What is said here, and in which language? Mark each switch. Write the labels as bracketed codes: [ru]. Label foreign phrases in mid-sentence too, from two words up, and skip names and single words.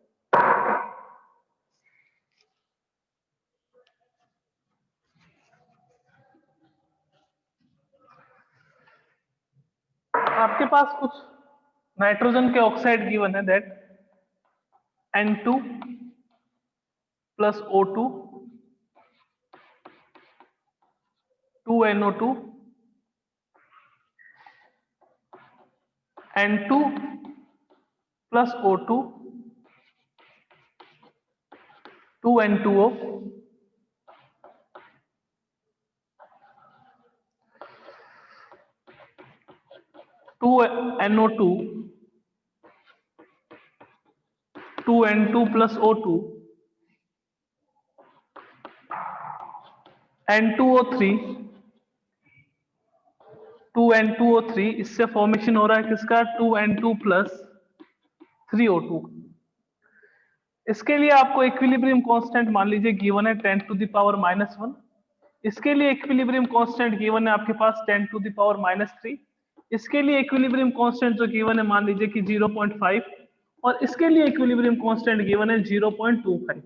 [hi] आपके पास कुछ नाइट्रोजन के ऑक्साइड गिवन है दैट N2 प्लस O2 2NO2 N2 प्लस O2 2N2O 2NO2 2N2 प्लस O2 N2O3 2N2O3, इससे फॉर्मेशन हो रहा है किसका 2N2 प्लस 3O2। इसके लिए आपको [en] equilibrium constant [hi] मान लीजिए गिवन है 10 [en] to the power [hi] -1। इसके लिए [en] equilibrium constant given [hi] है आपके पास 10 [en] to the power [hi] -3। इसके लिए [en] equilibrium constant [hi] जो गिवन है मान लीजिए कि 0.5, और इसके लिए [en] equilibrium constant given [hi] है 0.25।